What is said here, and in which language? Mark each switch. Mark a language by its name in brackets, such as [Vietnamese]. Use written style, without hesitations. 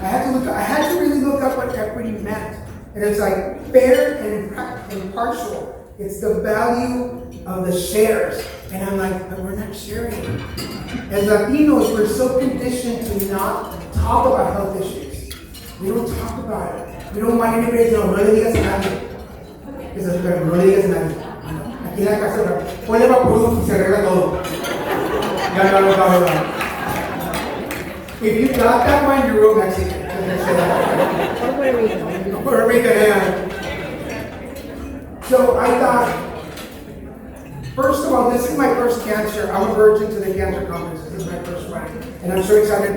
[English] I had to really look up what equity meant. And it's like fair and impartial. It's the value of the shares. And I'm like, but we're not sharing. As Latinos, we're so conditioned to not talk about health issues. We don't talk about it. We don't want anybody to know, [Spanish] no le digas a nadie. Pero no le digas a nadie. Aquí en la casa, ponle vaporub y se arregla todo. No. [English] If you got that one, you're real Mexican. Puerto Rican, yeah. So I thought, first of all, this is my first cancer. I'm a virgin to the cancer conference. This is my first one. And I'm so excited.